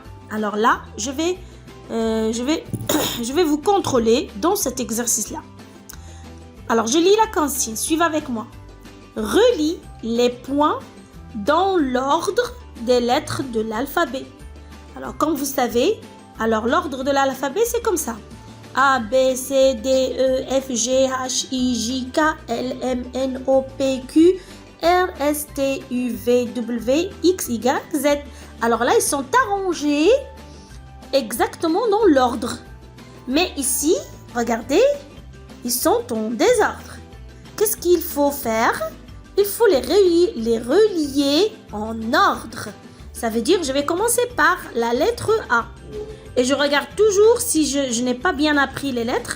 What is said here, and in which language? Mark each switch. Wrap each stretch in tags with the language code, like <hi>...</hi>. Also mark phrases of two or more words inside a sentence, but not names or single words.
<fr>Alors là, je vais vous contrôler dans cet exercice-là. Alors, je lis la consigne. Suivez avec moi. Relis les points dans l'ordre des lettres de l'alphabet. Alors, comme vous savez, l'ordre de l'alphabet, c'est comme ça. A, B, C, D, E, F, G, H, I, J, K, L, M, N, O, P, Q, R, S, T, U, V, W, X, Y, Z. Alors là, ils sont arrangés exactement dans l'ordre. Mais ici, regardez, ils sont en désordre. Qu'est-ce qu'il faut faire? Il faut les relier en ordre. Ça veut dire, je vais commencer par la lettre A. Et je regarde toujours si je n'ai pas bien appris les lettres.</fr>